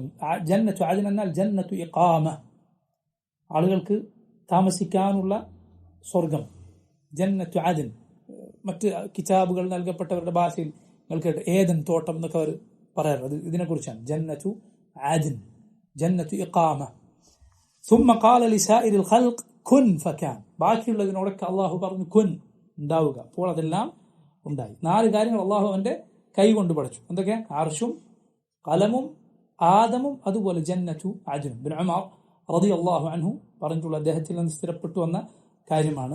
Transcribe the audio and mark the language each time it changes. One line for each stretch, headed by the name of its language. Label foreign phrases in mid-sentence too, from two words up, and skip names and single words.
Arabic: جنة عدن
Malayalam: എന്നാൽ
Arabic: جنة إقامة,
Malayalam: ആളുകൾക്ക് താമസിക്കാനുള്ള സ്വർഗം.
Arabic: جنة عدن
Malayalam: മറ്റ് കിതാബുകൾ നൽകപ്പെട്ടവരുടെ ഭാഷയിൽ കേട്ട് ഏദൻ തോട്ടം എന്നൊക്കെ അവർ പറയാറുണ്ട്. ഇതിനെക്കുറിച്ചാണ്
Arabic: جنة عدن, جنة إقامة. ثم قال لسائر الخلق كن فكان.
Malayalam: ബാക്കിയുള്ളതിനോടൊക്കെ അള്ളാഹു പറഞ്ഞു കുൻ, ഉണ്ടാവുക. അപ്പോൾ അതെല്ലാം ഉണ്ടായി. 4 കാര്യങ്ങൾ അള്ളാഹു അവന്റെ കൈ കൊണ്ട് പഠിച്ചു. എന്തൊക്കെ? അർശും ഖലമും ആദമും അതുപോലെ
Arabic: جنة عدن.
Malayalam: ഇബ്നു ഉമർ
Arabic: رضي الله عنه
Malayalam: പറഞ്ഞിട്ടുള്ള അദ്ദേഹത്തിൽ നിന്ന് സ്ഥിരപ്പെട്ടു വന്ന കാര്യമാണ്.